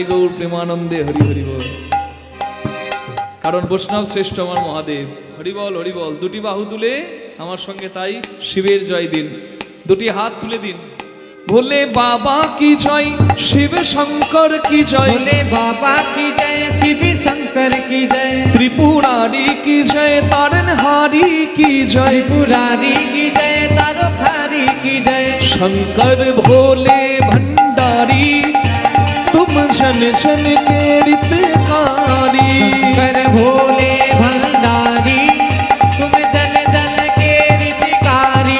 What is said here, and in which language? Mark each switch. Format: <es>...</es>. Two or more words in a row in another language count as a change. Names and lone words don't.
<bn>নিতাই গৌর প্রেমানন্দে হরি হরি বল। কারণ বৈষ্ণব শ্রেষ্ঠ আমার মহাদেব। হরিবল হরিবল। দুটি বাহু তুলে আমার সঙ্গে তাই শিবের জয় দিন, দুটি হাত তুলে দিন।</bn> <hi>भोले बाबा की जय, शिव शंकर की जय, भोले बाबा की जय, शिव शंकर की जय, त्रिपुरारी की जय, तारनहारी की जय, त्रिपुरारी की जय, तारोखारी की जय, शंकर भोले भंडारी तुम जन जन के रितकारी। शंकर भोले भंडारी तुम जल जल के रितकारी।</hi>